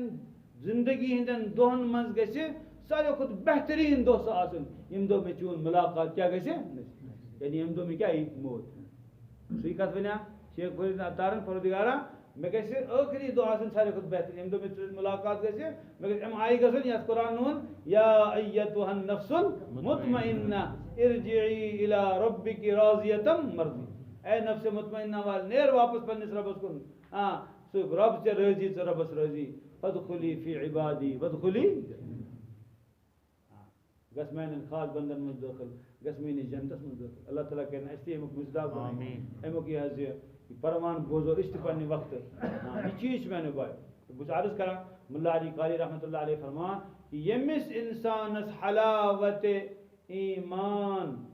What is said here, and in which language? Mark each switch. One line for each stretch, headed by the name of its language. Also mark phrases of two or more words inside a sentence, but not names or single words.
Kashmiri: زندگی ہٕنٛدٮ۪ن دۄہن منٛز گژھِ ساروی کھۄتہٕ بہتریٖن دۄہ سُہ آسُن ییٚمہِ دۄہ مےٚ چون مُلاقات کیٛاہ گژھِ یعنی ییٚمہِ دۄہ مےٚ کیٛاہ یی موت سُے کتھ وَنیٛا شیخ فرید اتارن پروردگارا مےٚ گژھِ ٲخری دۄہ آسُن ساروی کھۄتہٕ بہتریٖن ییٚمہِ دۄہ مےٚ ژٕ مُلاقات گژھِ مےٚ گژھِ اَمہِ آیہِ گژھُن یَتھ قرآن ووٚن
Arabic: یا ایتُھا النفس المطمئنہ ارجعی الی ربک راضیۃ مرضیہ
Kashmiri: اے نفسِ مطمئنہ وال نیر واپس پننِس رۄبس کُن سُہ رۄب ژےٚ رٲضی ژٕ رۄبس رٲضی
Arabic: فادخلی فی عبادی وادخلی
Kashmiri: گژھ میانٮ۪ن خاص بندن منٛز دٲخل گژھ میٲنِس جنتس منٛز دٲخل اللہ تعالیٰ کرِ نہٕ اَسہِ تہِ اَمیُک مُزداق امیُک یہِ حظ یہِ پروان بوزو أسۍ تہِ پننہِ وقتہٕ یہِ چیٖز چھُ میانیو بایو بہٕ چھُس عرض کران مُلا علی قاری رحمتہ اللہ علیہ فرمان کہِ ییٚمِس اِنسانس حلاوتِ ایمان